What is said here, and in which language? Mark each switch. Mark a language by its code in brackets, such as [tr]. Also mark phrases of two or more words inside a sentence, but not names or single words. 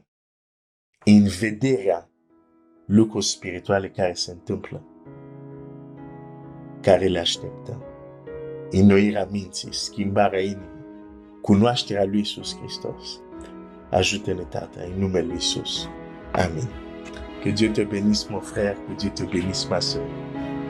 [ro] În vederea lucruri spirituale care se întâmplă, care le așteptăm. Înnoirea minții, schimbarea inimii, cunoașterea lui Iisus Hristos. Ajută-ne, Tată, în numele lui Iisus. Amin. [fr] Que Dieu te bénisse, mon frère, que Dieu te bénisse, ma soeur.